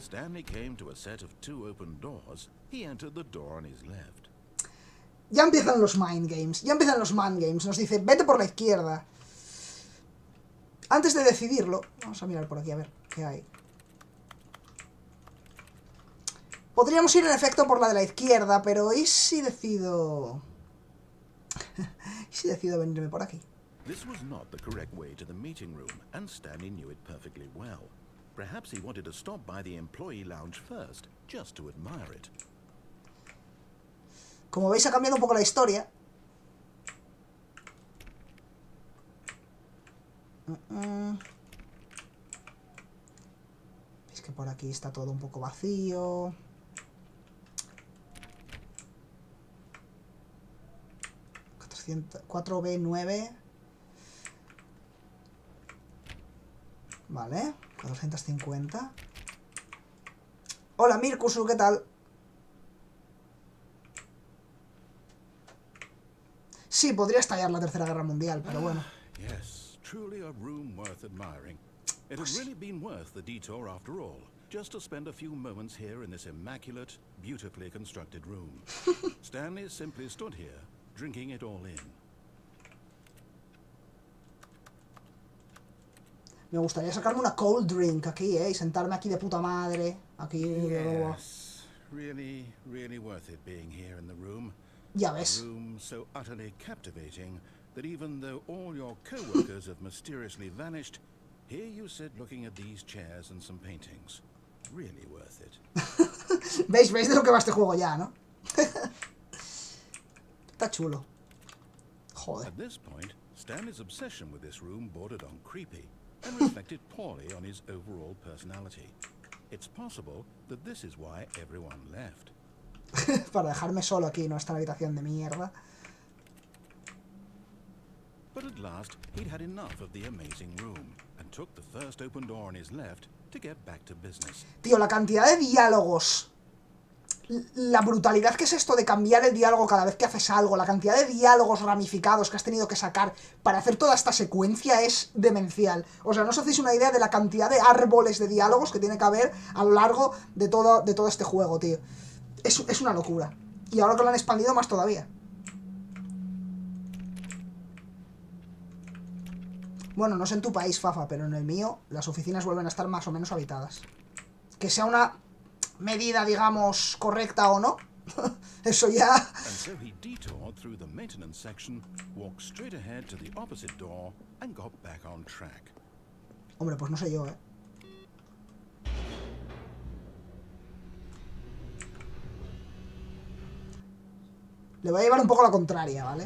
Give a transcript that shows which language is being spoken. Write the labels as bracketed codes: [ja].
[en] Stanley came to a set of 2 open doors. He entered the door on his left. [es] Ya empiezan los [en] mind games. [es] Ya empiezan los mind games. Nos dice, vete por la izquierda. Antes de decidirlo, vamos a mirar por aquí a ver qué hay. Podríamos ir en efecto por la de la izquierda, pero ¿y si decido...? ¿Y si decido venirme por aquí? [en] This was not the correct way to the meeting room, and Stanley knew it perfectly well. Perhaps he wanted to stop by the employee lounge first, just to admire it. [es] Como veis, ha cambiado un poco la historia. Veis que por aquí está todo un poco vacío. 4B9. Vale, 450. Hola, Mirkusu, ¿qué tal? Sí, podría estallar la Tercera Guerra Mundial, pero bueno. [en] Yes, truly a room worth admiring. It had really been worth the detour after all, just to spend a few moments here in this immaculate, beautifully constructed room. Stanley simply stood here, drinking it all in. [es] Me gustaría sacarme una [en] cold drink [es] aquí, y sentarme aquí de puta madre. Aquí. [en] Yes, really, really worth it being here in the room. [es] Ya ves. [en] A room so utterly captivating that even though all your co-workers have mysteriously vanished, here you sit looking at these chairs and some paintings. Really worth it. [es] ¿Veis de lo que va este juego ya, ¿no? Está chulo. Joder. [en] At this point, Stanley's obsession with this room bordered on creepy and reflected poorly on his overall personality. It's possible that this is why everyone left. [es] Para dejarme solo aquí, ¿no? Esta habitación de mierda. [en] But at last, he'd had enough of the amazing room and took the first open door on his left to get back to business. [es] Tío, la cantidad de diálogos, la brutalidad que es esto de cambiar el diálogo cada vez que haces algo, la cantidad de diálogos ramificados que has tenido que sacar para hacer toda esta secuencia es demencial. O sea, no os hacéis una idea de la cantidad de árboles de diálogos que tiene que haber a lo largo de todo este juego, tío. Es una locura. Y ahora que lo han expandido más todavía. Bueno, no sé en tu país, Fafa, pero en el mío las oficinas vuelven a estar más o menos habitadas. Que sea una medida, digamos, correcta o no, eso ya... [en] And so he detoured through the maintenance section, walked straight ahead to the opposite door, and got back on track. [es] Hombre, pues no sé yo, Le voy a llevar un poco la contraria, ¿vale?